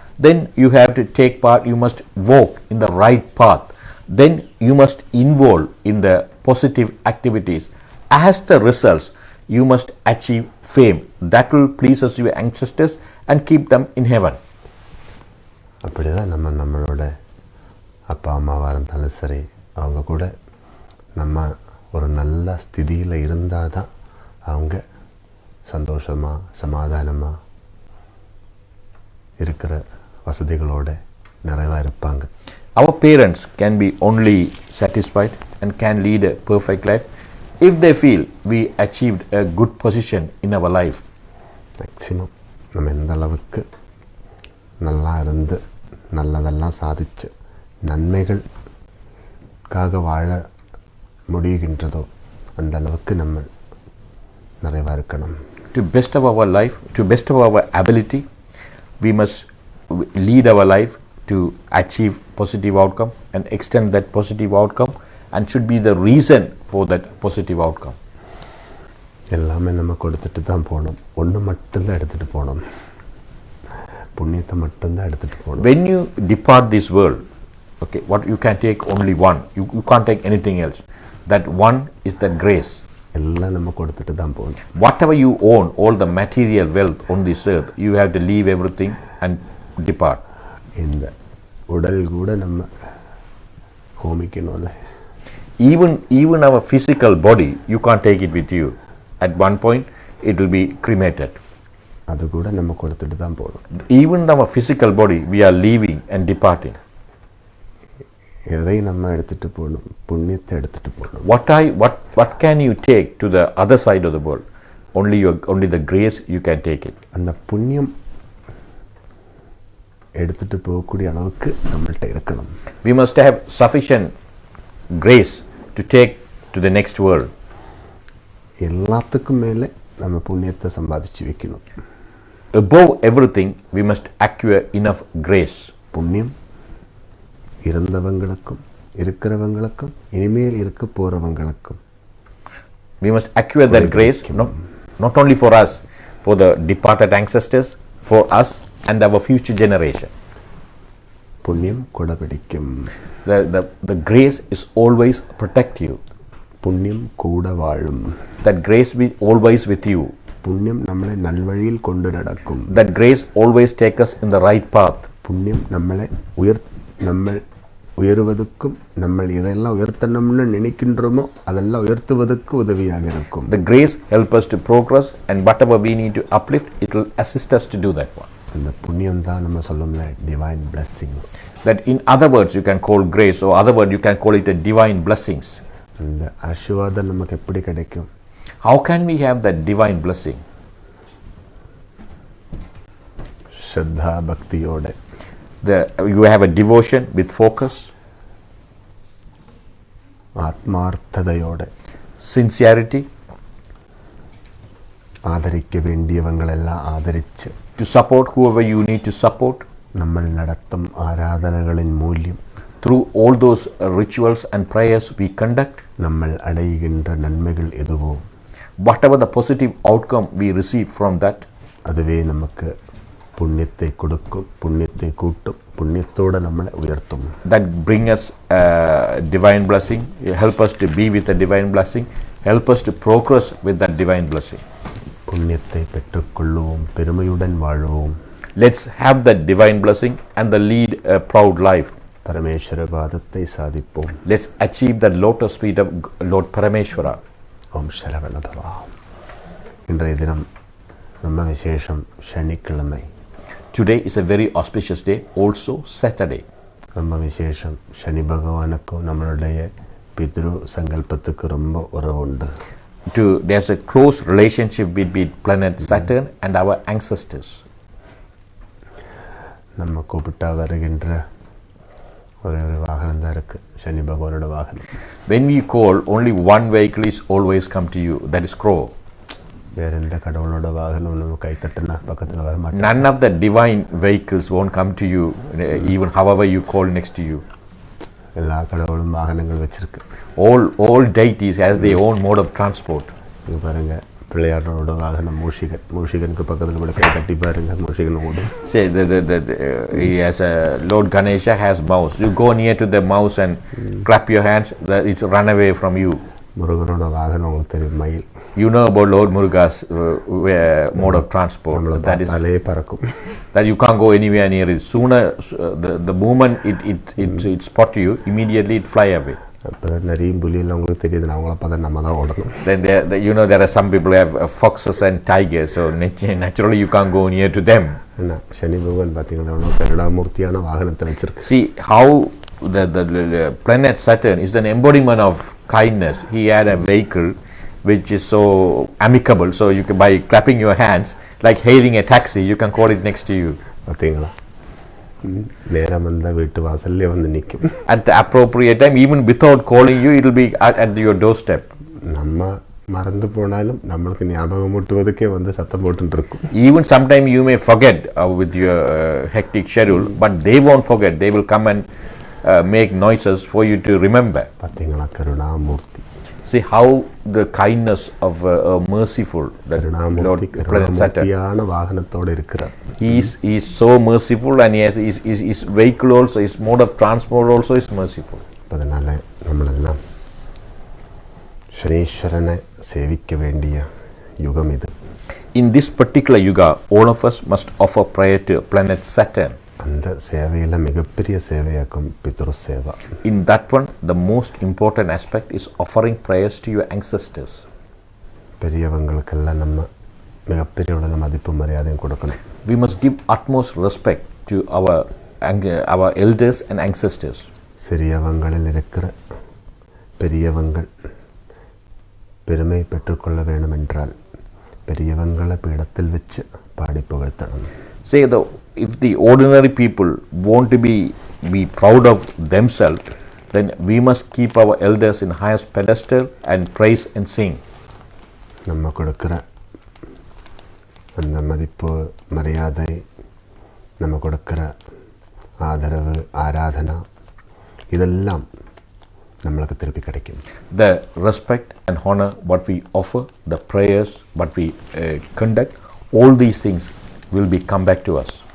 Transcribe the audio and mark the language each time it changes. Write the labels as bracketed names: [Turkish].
[English] Then you have to take part, you must walk in the right path. Then you must involve in the positive activities. As the results, you must achieve fame. That will please us your ancestors and keep them in heaven. [Tamil] அப்படிதான் நம்மளோட அப்பா அம்மாவாக இருந்தாலும் சரி, அவங்க கூட நம்ம ஒரு நல்ல ஸ்திதியில் இருந்தால் தான் அவங்க சந்தோஷமாக சமாதானமாக இருக்கிற வசதிகளோட நிறைவாக இருப்பாங்க. [English] Our parents can be only satisfied and can lead a perfect life if they feel we achieved a good position in our life. [Tamil] Maximum நம்ம எந்த அளவுக்கு நல்லா இருந்து நல்லதெல்லாம் சாதிச்சு நன்மைகளுக்காக வாழ முடிகின்றதோ அந்த அளவுக்கு நம்ம நிறைவாக இருக்கணும். [English] To best of our life, to best of our ability, we must lead our life to achieve positive outcome and extend that positive outcome and should be the reason for that positive outcome. [Tamil] எல்லாமே நம்ம கொடுத்துட்டு தான் போகணும், ஒன்று மட்டும்தான் எடுத்துகிட்டு போகணும், புண்ணியத்தை மட்டும்தான் எடுத்துகிட்டு போகணும். [English] When you depart this world, okay, what you can take only one, you can't take anything else. That one is the grace. [Tamil] எல்லாம் நம்ம கொடுத்துட்டு தான் போகணும். [English] Whatever you own, all the material wealth on this earth, you have to leave everything and depart. [Tamil] இந்த உடல் கூட நம்ம ஹோமிக்கணும்ல. [English] Even our physical body, you can't take it with you. At one point, it will be cremated. [Tamil] அது கூட நம்ம கொடுத்துட்டு தான் போகணும். [English] Even our physical body, we are leaving and departing. [Tamil] எதை நம்ம எடுத்துட்டு போகணும்? புண்ணியத்தை எடுத்துட்டு போகணும். [English] What can you take to the other side of the world? Only the grace you can take it. [Tamil] அந்த புண்ணியம் எடுத்துட்டு போகக்கூடிய அளவுக்கு நம்மள்ட்ட இருக்கணும். [English] We must have sufficient grace to take to the next world. [Tamil] எல்லாத்துக்கும் மேலே நம்ம புண்ணியத்தை சம்பாதிச்சு வைக்கணும். [English] Above everything, we must acquire enough grace. [Tamil] புண்ணியம் இறந்தவங்களுக்கும் இருக்கிறவங்களுக்கும் இனிமேல் இருக்க போறவங்களுக்கும். [English] We must acquire that grace not only for us, for the departed ancestors, for us and our future generation. [Tamil] புண்ணியம் கொடபிடிக்கும். [English] The grace is always protective. [Tamil] புண்ணியம் கூட வாழும். [English] That grace will always with you. [Tamil] புண்ணியம் நம்மளை நல்வழியில் கொண்டு நடக்கும். [English] That grace always take us in the right path. [Tamil] புண்ணியம் நம்மளை நம்ம உயர்வதற்கும் நம்ம எதெல்லாம் உயர்த்தணும்னு நினைக்கின்றோமோ அதெல்லாம் உயர்த்துவதற்கு உதவியாக இருக்கும். [English] The grace help us to progress, and whatever we need to uplift, it will assist us to do that one. [Tamil] அந்த புண்ணியம் தான் நம்ம சொல்லும்ல [English] divine blessings. That in other words you can call grace, or other word you can call it a divine blessings. [Tamil] அந்த ஆசீர்வாதம் நமக்கு எப்படி கிடைக்கும்? [English] How can we have that divine blessing? [Tamil] ஸ்ரத்தா பக்தியோட. [English] You have a devotion with focus, [Tamil] ஆத்மார்த்ததையோட, [English] sincerity, [Tamil] ஆதரிக்க வேண்டியவங்களெல்லாம் ஆதரிச்சு, [English] to support whoever you need to support, [Tamil] നമ്മൾ நடத்தும் ஆராதனைகளின் மூல்யம், [English] through all those rituals and prayers we conduct, [Tamil] നമ്മൾ அடைகின்ற நன்மைகள் எதுவோ, [English] whatever the positive outcome we receive from that, [Tamil] அதுவே நமக்கு புண்ணியத்தை கொடுக்கும், புண்ணியத்தை கூட்டும், புண்ணியத்தோட நம்மளை உயர்த்தும். [English] That bring us divine blessing, help us to be with the divine blessing, help us to progress with that divine blessing. [Tamil] புண்ணியத்தை பெற்றுக்கொள்வோம், பெருமையுடன் வாழ்வோம். [English] Let's have that divine blessing and lead a proud life. [Tamil] Parameshwara பாதத்தை சாதிப்போம். [English] Let's achieve the lotus feet of Lord Parameshwara. [Tamil] ஓம் சரவண பவா. இன்றைய தினம் ரொம்ப விசேஷம், சனிக்கிழமை. [English] Today is a very auspicious day, also Saturday. [Tamil] ரொம்ப விசேஷம், சனி பகவானுக்கும் நம்மளுடைய பித்ரு சங்கல்பத்துக்கு ரொம்ப உறவு உண்டு. [English] There's a close relationship between planet Saturn and our ancestors. [Tamil] நம்ம கூப்பிட்டா வருகின்ற ஒரே ஒரு வாகனம் தான் இருக்கு, சனி பகவானோட வாகனம். [English] When we call, only one vehicle is always come to you, that is crow. [Tamil] வேற எந்த கடவுளோட வாகனம் நம்ம கை தட்டினா பக்கத்தில் வர மாட்டோம். [English] None of the divine vehicles won't come to you, even however you call next to you. [Tamil] எல்லா கடவுளும் வாகனங்கள் வச்சிருக்கு. [English] All deities has their own mode of transport. [Tamil] இங்க பாருங்க, பிள்ளையாரோட வாகனம் மூஷிகன். மூஷிகனுக்கு பக்கத்தில் கூட கை தட்டி பாருங்க, மூஷிகன் ஓடும். [English] Say he has a Lord Ganesha has mouse. You go near to the mouse and clap your hands, it's run away from you. [Tamil] முருகனோட வாகனம் உங்களுக்கு தெரியும், மயில். [English] You know about Lord Muruga's mode of transport. That is [Tamil] பறக்கும். [English] That you can't go anywhere near it. Sooner, the moment it spot you, immediately it fly away. [Tamil] அப்புறம் நிறைய புலியெல்லாம் உங்களுக்கு தெரியுது, அவங்கள பார்த்தா நம்ம தான் ஓடணும். [English] Then there are some people who have foxes and tigers, so naturally you can't go near to them. [Tamil] என்ன சனி பகவான் பார்த்தீங்கன்னா கருணாமூர்த்தியான வாகனத்தை வச்சிருக்கு. [English] See how the planet Saturn is an embodiment of kindness. He had a vehicle which is so amicable, so you can, by clapping your hands like hailing a taxi, you can call it next to you. [Tamil] பார்த்தீங்களா, நேரம் வந்தால் வீட்டு வாசல்லே வந்து நிற்கும். [English] At the appropriate time, even without calling you, it will be at your doorstep. [Tamil] நம்ம மறந்து போனாலும் நம்மளுக்கு ஞாபகம் ஊட்டுவதுக்கே வந்து சத்தம் போட்டுட்டு இருக்கும். [English] Even sometime you may forget with your hectic schedule, but they won't forget. They will come and make noises for you to remember. [Tamil] பார்த்தீங்களா, கருணாமூர்த்தி. [English] See how the kindness of merciful that Lord Planet Saturn. [Tamil] வாகனத்தோடு இருக்கிறார். [English] He is so merciful, and his vehicle also, his mode of transport also is merciful. [Tamil] அதனால நம்மளெல்லாம் [Malayalam] ശനീശ്വരനെ സേവിക്ക വേണ്ടിയ യുഗം ഇത്. [English] In this particular yuga, all of us must offer prayer to planet Saturn. [Tamil] அந்த சேவையில் மிகப்பெரிய சேவையாக்கும் பித்ரு Seva. [English] In that one, the most important aspect is offering prayers to your ancestors. [Tamil] பெரியவங்களுக்கெல்லாம் நம்ம மிகப்பெரிய உள்ள மதிப்பு மரியாதையும் கொடுக்கணும். [English] We must give utmost respect to our elders and ancestors. [Tamil] சிறியவங்களில் இருக்கிற பெரியவங்கள் பெருமை பெற்றுக்கொள்ள வேண்டும் என்றால் பெரியவங்களை பீடத்தில் வச்சு பாடி புகழ்த்தணும். [English] Say if the ordinary people want to be proud of themselves, then we must keep our elders in highest pedestal and praise and sing. [Tamil] நம்ம கொடுக்கிற அந்த மதிப்பு மரியாதை, நம்ம கொடுக்கிற ஆதரவு ஆராதனா இதெல்லாம் நம்மளுக்கு திருப்பி கிடைக்கும். [English] The respect and honor what we offer, the prayers what we conduct, all these things will be come back to us.